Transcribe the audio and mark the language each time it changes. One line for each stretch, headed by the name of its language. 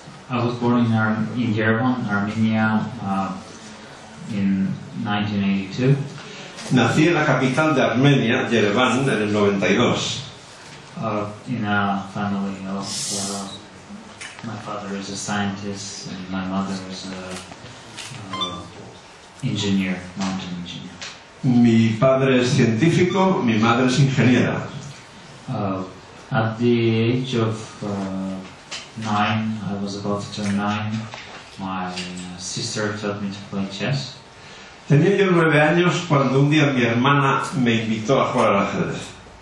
English: I was born in Yerevan, Armenia, in 1982.
Spanish: Nací en la capital de Armenia, Yerevan, en el 92.
English: In a family of my father is a scientist and my mother is a engineer, mountain engineer.
Spanish: Mi padre es científico, mi madre es ingeniera.
English: At the age of 9, I was about to turn 9, my sister taught me to play chess.
Spanish: Tenía yo 9 años cuando un día mi hermana me invitó a jugar al ajedrez.